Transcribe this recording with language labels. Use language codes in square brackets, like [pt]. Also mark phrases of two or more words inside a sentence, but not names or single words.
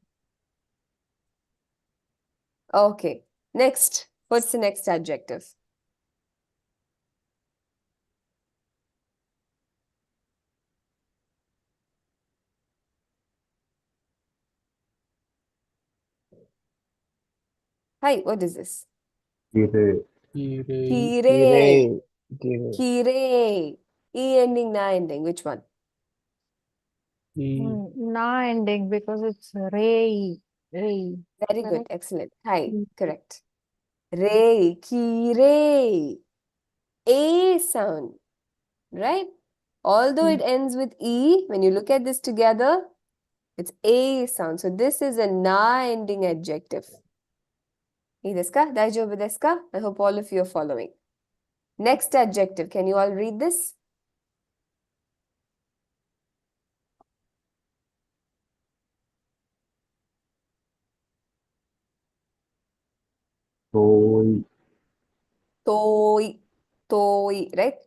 [en] Okay. Next. What's the next adjective? Hi. What is this? Kire. Kire. Kire. Kire. Kire. E ending, na ending. Which one? E. Na ending because it's Ray. Ray. Very good. Correct. Excellent. Hi. Mm. Correct. Re. Kire. A sound. Right? Although it ends with E, when you look at this together, it's A sound. So this is a na ending adjective. [ja] I desu ka? Daijoubu desu ka? [en] I hope all of you are following. Next adjective. Can you all read this? Toi. Toi. Toi. Right?